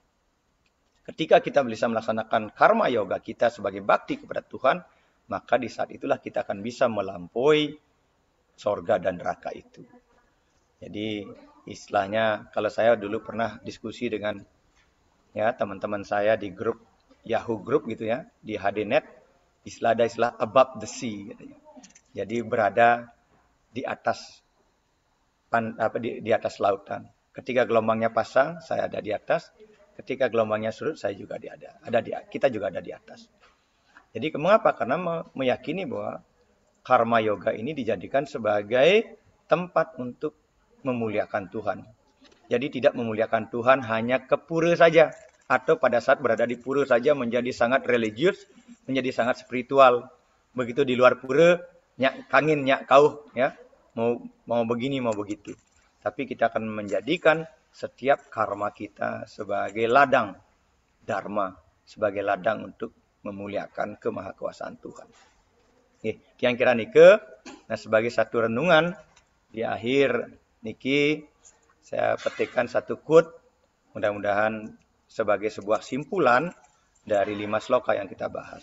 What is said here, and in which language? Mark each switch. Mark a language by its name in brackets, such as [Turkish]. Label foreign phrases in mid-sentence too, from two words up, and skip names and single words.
[Indonesian] Ketika kita bisa melaksanakan karma yoga kita sebagai bakti kepada Tuhan, maka di saat itulah kita akan bisa melampaui sorga dan neraka itu. Jadi istilahnya, kalau saya dulu pernah diskusi dengan ya teman-teman saya di grup Yahoo Group gitu ya, di HDNet, ada istilah [English] above the sea [Indonesian] katanya. Jadi berada di atas di atas lautan. Ketika gelombangnya pasang, saya ada di atas. Ketika gelombangnya surut, saya juga kita juga ada di atas. Jadi mengapa? Karena meyakini bahwa karma yoga ini dijadikan sebagai tempat untuk memuliakan Tuhan. Jadi tidak memuliakan Tuhan hanya ke pura saja, atau pada saat berada di pura saja menjadi sangat religius, menjadi sangat spiritual. Begitu di luar pura, [Balinese] nyak kangin, nyak kauh, [Indonesian] ya, mau begini, mau begitu. Tapi kita akan menjadikan setiap karma kita sebagai ladang dharma, sebagai ladang untuk memuliakan kemahakuasaan Tuhan. Kira-kira nike, nah sebagai satu renungan di akhir niki saya petikkan satu quote Mudah-mudahan sebagai sebuah simpulan dari 5 sloka yang kita bahas.